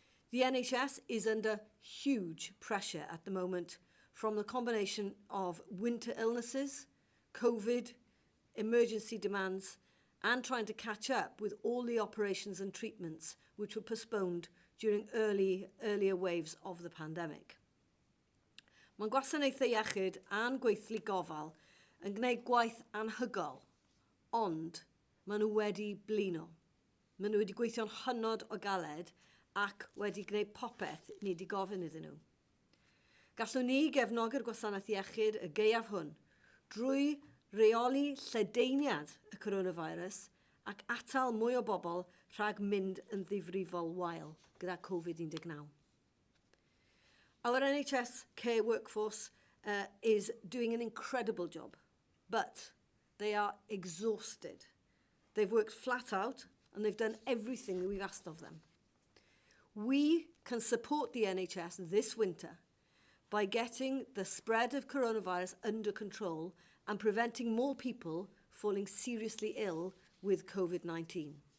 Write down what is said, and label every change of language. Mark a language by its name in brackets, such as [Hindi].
[English] The NHS is under huge pressure at the moment from the combination of winter illnesses, COVID, emergency demands, and trying to catch up with all the operations and treatments which were postponed during earlier waves of the pandemic. [Welsh] Mae Gwasanaethau Iechyd a'n gweithlu gofal yn gwneud gwaith anhygol, ond maen nhw wedi blino. Maen nhw wedi gweithio'n hynod o galed ac wedi gwneud popeth ni wedi gofyn iddyn nhw. Gallwn ni gefnogi'r Gwasanaeth Iechyd y gaeaf hwn drwy reoli lledaeniad y coronavirus ac atal mwy o bobl rhag mynd yn ddifrifol wael gyda Covid-19. [English] Our NHS care workforce is doing an incredible job, but they are exhausted. They've worked flat out and they've done everything that we've asked of them. We can support the NHS this winter by getting the spread of coronavirus under control and preventing more people falling seriously ill with COVID-19.